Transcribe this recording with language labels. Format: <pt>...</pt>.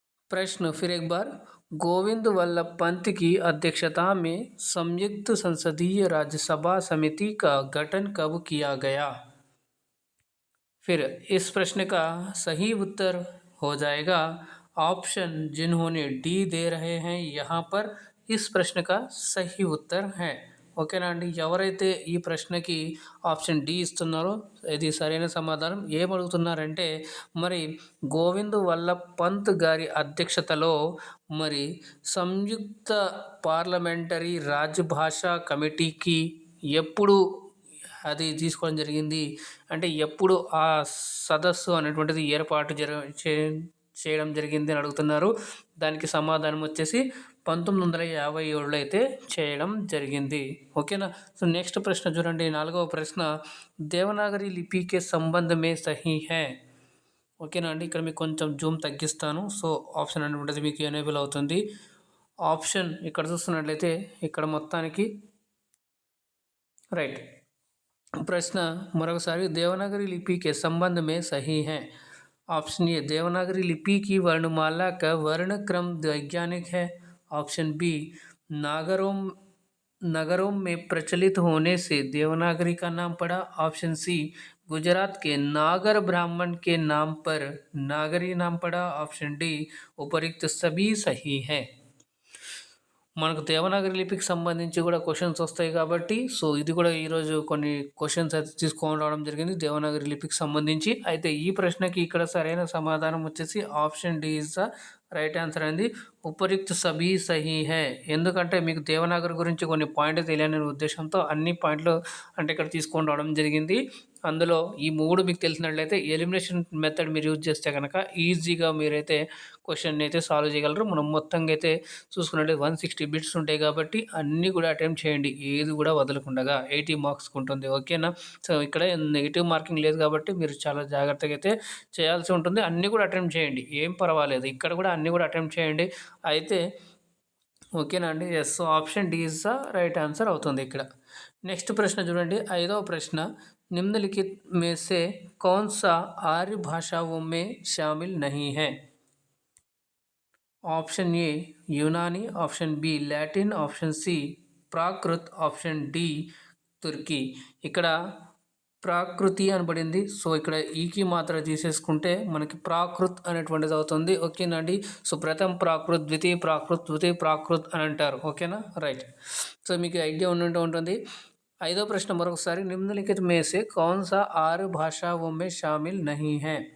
<hi>प्रश्न फिर एक बार, गोविंद वल्लभ पंत की अध्यक्षता में संयुक्त संसदीय राज्यसभा समिति का गठन कब किया गया? फिर इस प्रश्न का सही उत्तर हो जाएगा ऑप्शन जिन्होंने डी दे रहे हैं यहाँ पर, इस प्रश्न का सही उत्तर है।</hi> <te>ఓకేనా అండి? ఎవరైతే ఈ ప్రశ్నకి ఆప్షన్ డి ఇస్తున్నారో ఇది సరైన సమాధానం. ఏమడుగుతున్నారంటే మరి గోవింద్ వల్లభ్ పంత్ గారి అధ్యక్షతలో మరి సంయుక్త పార్లమెంటరీ రాజభాషా కమిటీకి ఎప్పుడు అది తీసుకోవడం జరిగింది అంటే ఎప్పుడు ఆ సదస్సు అనేటువంటిది ఏర్పాటు చేయడం జరిగింది అని అడుగుతున్నారు. దానికి సమాధానం వచ్చేసి 1957లో అయితే చేయడం జరిగింది. ఓకేనా? సో నెక్స్ట్ ప్రశ్న చూడండి, 4వ ప్రశ్న, దేవనాగరి లిపి కే సంబంధ మే సహీ హై. ఓకేనా అండి. ఇక్కడ మీకు కొంచెం జూమ్ తగ్గిస్తాను. సో ఆప్షన్ అనేటువంటిది మీకు ఎనేబుల్ అవుతుంది. ఆప్షన్ ఇక్కడ చూస్తున్నట్లయితే ఇక్కడ మొత్తానికి రైట్.</te> <hi>प्रश्न</hi> <te>मरोसारी</te> <hi>देवनागरी लिपि के संबंध में सही है। ऑप्शन ए देवनागरी लिपि की वर्णमाला का वर्ण क्रम वैज्ञानिक है। ऑप्शन बी नागरों नगरों में प्रचलित होने से देवनागरी का नाम पड़ा। ऑप्शन सी गुजरात के नागर ब्राह्मण के नाम पर नागरी नाम पड़ा। ऑप्शन डी उपरोक्त सभी सही है।</hi> <te>మనకు దేవనాగరి లిపికి సంబంధించి కూడా క్వశ్చన్స్ వస్తాయి కాబట్టి సో ఇది కూడా ఈరోజు కొన్ని క్వశ్చన్స్ అయితే తీసుకొని రావడం జరిగింది దేవనాగరి లిపికి సంబంధించి. అయితే ఈ ప్రశ్నకి ఇక్కడ సరైన సమాధానం వచ్చేసి option D</te> <en>is the right answer</en> <te>అండి.</te> <hi>ఉపరిక్త సభీ సహీ హై.</hi> <te>ఎందుకంటే మీకు దేవనాగరి గురించి కొన్ని పాయింట్లు తెలియని ఉద్దేశంతో అన్ని పాయింట్లు అంటే ఇక్కడ తీసుకొని రావడం జరిగింది. అందులో ఈ 3 మీకు తెలిసినట్లయితే ఎలిమినేషన్ మెథడ్ మీరు యూజ్ చేస్తే కనుక ఈజీగా మీరైతే క్వశ్చన్ అయితే సాల్వ్ చేయగలరు. మనం మొత్తంగా అయితే చూసుకున్నట్లయితే 160 బిట్స్ ఉంటాయి కాబట్టి అన్నీ కూడా అటెంప్ట్ చేయండి. ఏది కూడా వదలకుండా 80 మార్క్స్కి ఉంటుంది. ఓకేనా. సో ఇక్కడ నెగిటివ్ మార్కింగ్ లేదు కాబట్టి మీరు చాలా జాగ్రత్తగా అయితే చేయాల్సి ఉంటుంది. అన్నీ కూడా అటెంప్ట్ చేయండి, ఏం పర్వాలేదు. ఇక్కడ కూడా అన్నీ కూడా అటెంప్ట్ చేయండి. అయితే ఓకేనా అండి. Yes, option D</te> <en>is the right answer</en> <te>అవుతుంది ఇక్కడ. నెక్స్ట్ ప్రశ్న చూడండి, 5వ ప్రశ్న.</te> <hi>निम्नलिखित में से कौन सा आर्य भाषाओं में शामिल नहीं है। ऑप्शन ए यूनानी, option B Latin, option C प्राकृत, ऑप्शन डी तुर्की.</hi> <te>ఇక్కడ ప్రాకృతి అనబడింది. సో ఇక్కడ ఈకి మాత్రం తీసేసుకుంటే మనకి ప్రాకృత్ అనేటువంటిది అవుతుంది. ఓకేనండి. సో ప్రథమ ప్రాకృత్, ద్వితీయ ప్రాకృత్, తృతీయ ప్రాకృత్ అని అంటారు. ఓకేనా, రైట్. సో మీకు ఐడియా ఉంటుంది. 5వ ప్రశ్న మరొకసారి,</te> <hi>నిమ్నలిఖిత में से कौन सा आर्य भाषाओं में शामिल नहीं है.</hi>